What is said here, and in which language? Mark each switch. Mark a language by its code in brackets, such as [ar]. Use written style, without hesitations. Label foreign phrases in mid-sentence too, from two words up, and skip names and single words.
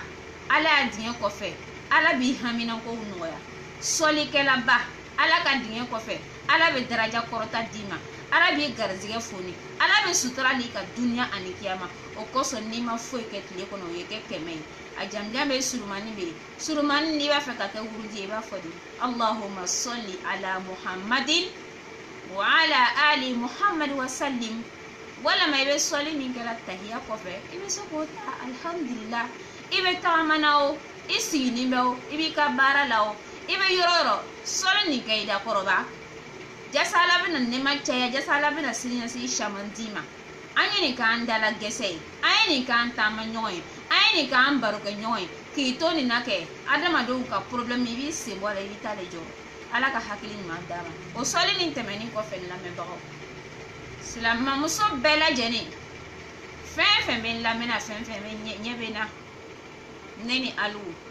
[bm] ala y'a dingɛ kɔfɛ ala b'i haminankow nɔgɔya sɔlikɛla ba ala ka dingɛ kɔfɛ ala bɛ daraja kɔrɔta d'i ma ala b'i garizigɛ foni ala bɛ sutura n'i ka duniya ani kiyama o kosɔn n'i ma foyi kɛ tile kɔnɔ o ye kɛ 100 ye a janjan bɛ surumani bɛ yen surumani n'i b'a fɛ ka kɛ wurudi ye i b'a fɔ de [ar] اللهم صل على محمد وعلى آل محمد وسلم [bm] walama i bɛ sɔli min kɛra tahiya kɔfɛ i bɛ se k'o ta alhamdulillah i bɛ tagamana o i siginin bɛ o i b'i ka baara la o i bɛ yɔrɔ yɔrɔ sɔli nin kɛ i da kɔrɔba jasa ala bɛna nɛɛma caya jasa ala bɛna siniɲɛsigi caman d'i ma an ye nin k'an dala gɛsɛ ye an ye nin k'an taama ɲɔgɔn ye an ye nin k'an baro kɛ ɲɔgɔn ye k'i to nin na kɛ adamadenw ka problème i b'i sen bɔ a la i b'i ta de jɔ ala ka hakili ɲuman d'a ma o sɔli nin tɛmɛnen kɔfɛ n lamɛnbagaw silamɛmuso bɛɛ lajɛlen fɛn fɛn bɛ n lamɛnna fɛn fɛn bɛ ɲɛ bɛ na ne ni alu